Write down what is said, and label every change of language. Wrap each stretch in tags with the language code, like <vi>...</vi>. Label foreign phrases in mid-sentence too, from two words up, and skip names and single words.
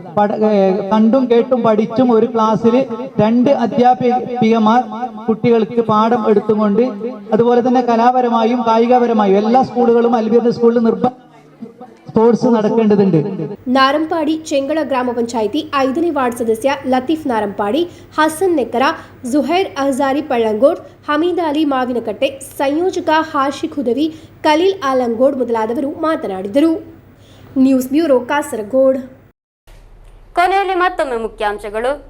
<ml>കണ്ടും കേട്ടും പഠിച്ചും ഒരു ക്ലാസ്സിൽ 2 അധ്യാപികമാർ കുട്ടികൾക്ക് പാഠം എടുത്തുകൊണ്ട് അതുപോലെ തന്നെ കലാപരമായും കായികപരമായും എല്ലാ സ്കൂളുകളും അൽബീറിന്റെ സ്കൂളിൽ സ്പോർട്സ് നടക്കേണ്ടതുണ്ട്. നാരംപാടി ചെങ്കള ഗ്രാമപഞ്ചായത്തി</ml> <kn>5ನೇ ವಾರ್ಡ್ ಸದಸ್ಯ ಲತೀಫ್ ನಾರಂಪಾಡಿ, ಹಸನ್ ನೆಕ್ಕರ, ಜುಹೈರ್ ಅಹ್ಜಾರಿ ಪಳ್ಳಂಗೋಡ್, ಹಮೀದ್ ಅಲಿ ಮಾವಿನಕಟ್ಟೆ, ಸಂಯೋಜಕ ಹಾಶಿಕ್ ಹುದವಿ, ಖಲೀಲ್ ಆಲಂಗೋಡ್ ಮೊದಲಾದವರು ಮಾತನಾಡಿದರು. ನ್ಯೂಸ್ ಬ್ಯೂರೋ, ಕಾಸರಗೋಡ್. ಕೊನೆಯಲ್ಲಿ ಮತ್ತೊಮ್ಮೆ ಮುಖ್ಯಾಂಶಗಳು.</kn>